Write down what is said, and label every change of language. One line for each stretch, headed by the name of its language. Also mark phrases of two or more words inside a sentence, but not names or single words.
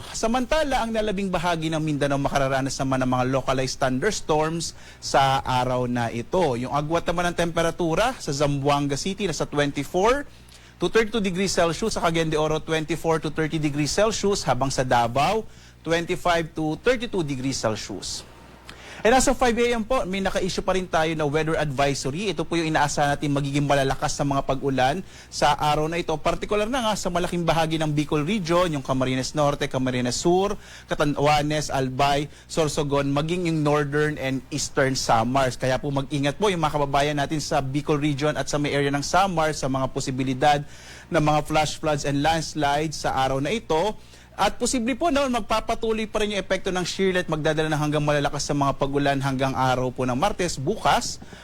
Filipino: Samantala, ang nalabing bahagi ng Mindanao makararanas naman ng mga
English: localized thunderstorms
Filipino: sa araw na ito. Yung agwat naman ng temperatura sa Zamboanga City nasa
English: 24 to 32 degrees Celsius,
Filipino: sa Cagayan de Oro
English: 24 to 30 degrees Celsius,
Filipino: habang sa Davao
English: 25 to 32 degrees Celsius. And as of 5 a.m.
Filipino: po, may naka-issue pa rin tayo na
English: weather advisory.
Filipino: Ito po yung inaasahan natin magiging malalakas sa mga pag-ulan sa araw na ito. Partikular na nga sa malaking bahagi ng Bicol region, yung Camarines Norte, Camarines Sur, Catanduanes, Albay, Sorsogon, maging yung
English: northern and eastern Samars.
Filipino: Kaya po mag-ingat po yung mga kababayan natin sa Bicol region at sa may area ng Samars sa mga posibilidad ng mga
English: flash floods and landslides
Filipino: sa araw na ito. At posible po na magpapatuloy pa rin yung epekto ng
English: shear line,
Filipino: magdadala ng hanggang malalakas sa mga pag-ulan hanggang araw po ng Martes, bukas.